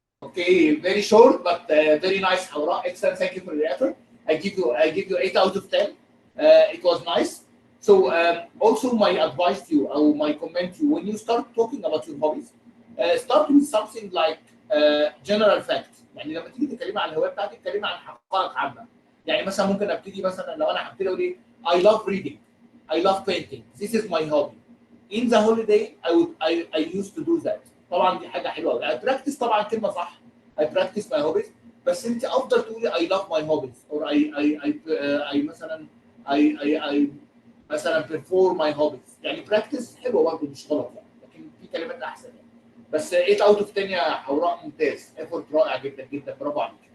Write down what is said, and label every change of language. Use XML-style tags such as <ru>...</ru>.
<en>Okay, very short but very nice, Hawra. Excellent. Thank you for your effort. I give you 8 out of 10. It was nice. So also my advice to you, or my comment to you, when you start talking about your hobbies, start with something like general fact.</en> <ar>يعني لما تيجي تتكلمي عن الهوايه بتاعتك تتكلمي عن حقائق عامه. يعني مثلا ممكن ابتدي مثلا لو انا هبتدي اقول ايه</ar> <en>I love reading, I love painting, this is my hobby. In the holiday I used to do that.</en> <ar>طبعا دي حاجه حلوه قوي.</ar> <en>I practice</en> <ar>طبعا كلمه صح.</ar> <en>I practice my hobbies.</en> <ar>بس انت افضل تقولي</ar> <en>I love my hobbies or I</en> <ar>مثلا</ar> <en>I مثلا perform my hobbies.</en> <ar>يعني practice حلوه برضه مش غلط يعني، لكن في كلمات احسن يعني. بس</ar> <en>8 out of 10</en> <ar>يا حوراء، ممتاز. effort رائع جدا جدا، برافو عليك.</ar>